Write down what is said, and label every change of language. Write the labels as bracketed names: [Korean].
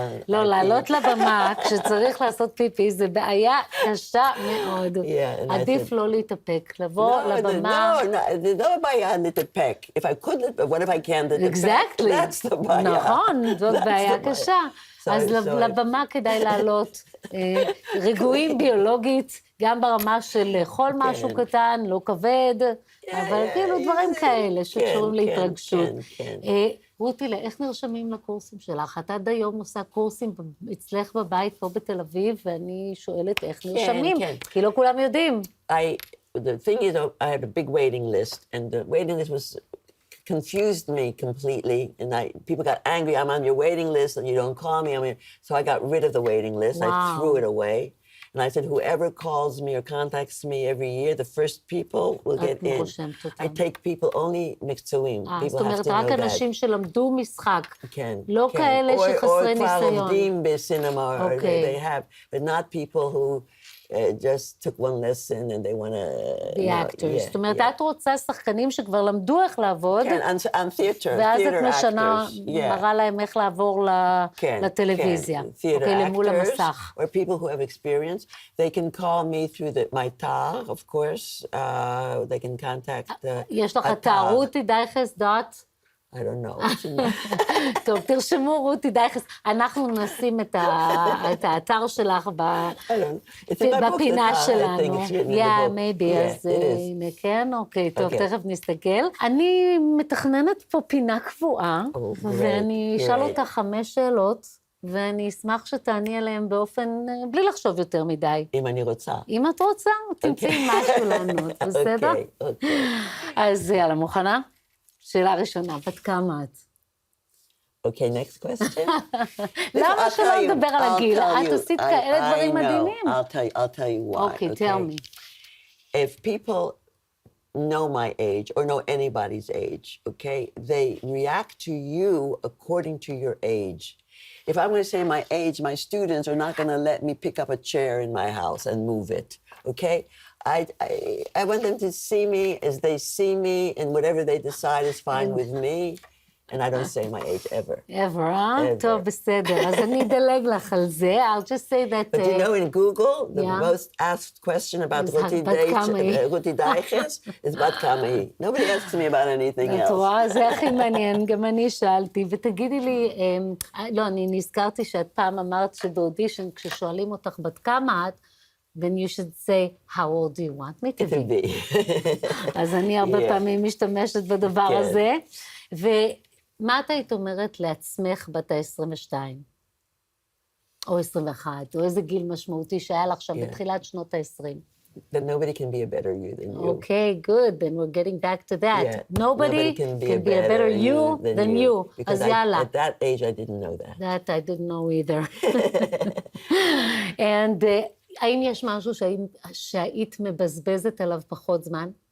[Hebrew] לא, לעלות לבמה כשצריך לעשות פיפי, זה בעיה קשה מאוד. עדיף לא להתאפק, לבוא לבמה. No, לא בעיה להתאפק. [English] If I could, what if I can't להתאפק? Exactly. That's the בעיה. [Hebrew] נכון, זאת בעיה קשה. אז לבמה כדאי לעלות רגועים ביולוגית, גם ברמה של לאכול משהו קטן, לא כבד, אבל כאילו דברים כאלה שקשורים להתרגשות. רותי, איך נרשמים לקורסים שלך? את עד היום עושה קורסים אצלך בבית פה בתל אביב, ואני שואלת איך נרשמים, כי לא כולם יודעים. [English] The thing is, I had a big waiting list, and the waiting list was... confused me completely, and people got angry. I'm on your waiting list, and you don't call me. So I got rid of the waiting list. Wow. I threw it away, and I said, whoever calls me or contacts me every year, the first people will get in. I take people only מקצועיים. [Hebrew] זאת אומרת, רק אנשים שלמדו משחק, לא כאלה שחסרי ניסיון. [English] Or [Hebrew] כבר עובדים בסינמה, [English] or they have, but not people who just took one lesson and they want to... The actors. [Hebrew] זאת אומרת, את רוצה שחקנים שכבר למדו איך לעבוד, [English] כן, on theater, [Hebrew] ואז את משנה, מראה להם איך לעבור לטלוויזיה, למול המסך. [English] Or people who have experience, they can call me through my tar, of course, they can contact... [Hebrew] יש לך אתר, רותי דייכס [English] I don't know. [Hebrew] טוב, תרשמו רותי דייכס, אנחנו נשים את האתר שלך בפינה שלנו. maybe, אז הנה, כן, אוקיי, טוב, תכף נסתכל. אני מתכננת פה פינה קבועה, ואני אשאל אותך 5 שאלות, ואני אשמח שתעני עליהן באופן, בלי לחשוב יותר מדי. אם אני רוצה. אם את רוצה, תמצאי משהו לענות, בסדר? אוקיי. אז יאללה, מוכנה? שאלה ראשונה, בת כמה את? [English] Okay, next question. [Hebrew] למה שלא נדבר על הגיל? את עשית כאלה דברים מדהימים. [English] I'll tell you why. Okay, tell me. If people know my age or know anybody's age, okay, they react to you according to your age. If I'm going to say my age, my students are not going to let me pick up a chair in my house and move it, okay? I want them to see me as they see me, and whatever they decide is fine with me. And I don't say my age ever. Ever, huh? [Hebrew] טוב, בסדר. אז אני אדלג לך על זה. [English] I'll just say that... But you know, in Google, the most asked question about רותי דייכס is [Hebrew] בת כמה היא. [English] Nobody asks me about anything else. [Hebrew] את רואה, זה הכי מעניין. גם אני שאלתי. ותגידי לי, לא, אני נזכרתי שאת פעם אמרת שבאודישן, כששואלים אותך בת כמה את, [English] then you should say, how old do you want me to be? [Hebrew] אז אני הרבה פעמים משתמשת בדבר הזה. ומה את היית אומרת לעצמך בת ה-22? או 21, או איזה גיל משמעותי שהיה לך שם בתחילת שנות ה-20? [English] That nobody can be a better you than you. Okay, good. Then we're getting back to that. Nobody can be a better you than you. Because at that age, I didn't know that. That I didn't know either. [Hebrew] And האם יש משהו שהיית מבזבזת עליו פחות זמן?